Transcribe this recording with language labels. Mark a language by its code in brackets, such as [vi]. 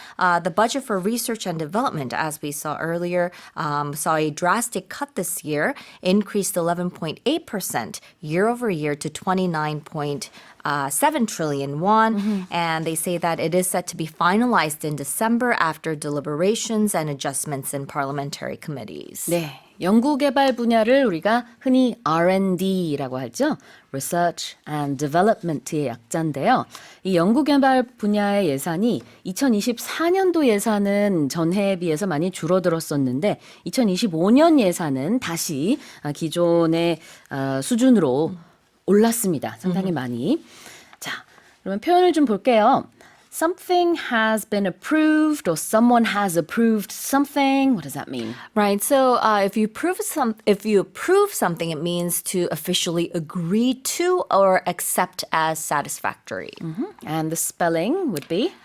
[en] The budget for research and development, as we saw earlier, saw a drastic cut this year, increased 11.8% year over year to 29.7 trillion won. And they say that it is set to be finalized in December after deliberations and adjustments in parliamentary committees. [ko] 네, 연구개발 분야를 우리가 흔히 R&D라고 하죠. [en] Research and Development의 [ko] 약자인데요. 이 연구개발 분야의 예산이 2024년도 예산은 전해에 비해서 많이 줄어들었었는데 2025년 예산은 다시 기존의 수준으로 올랐습니다. 상당히 많이. 자, 그러면 표현을 좀 볼게요. [en] Something has been approved or someone has approved something. What does that mean? Right. So if you approve something, it means to officially agree to or accept as satisfactory. And the spelling would be?